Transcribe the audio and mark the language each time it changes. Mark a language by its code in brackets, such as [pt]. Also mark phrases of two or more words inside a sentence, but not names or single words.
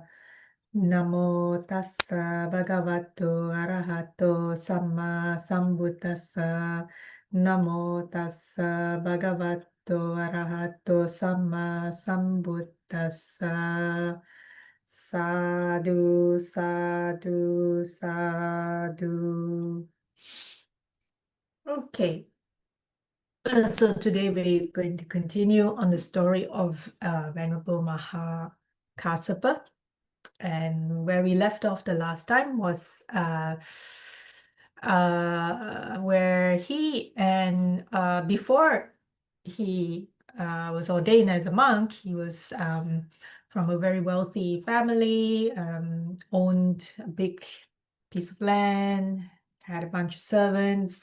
[pi] Namo tassa bhagavato arahato samma sambuddhassa. Namo tassa bhagavato arahato samma sambuddhassa. Sadhu, sadhu, sadhu. [en] Okay. So today we're going to continue on the story of Venerable Mahākassapa, and where we left off the last time was where he and before he was ordained as a monk, he was from a very wealthy family, owned a big piece of land, had a bunch of servants.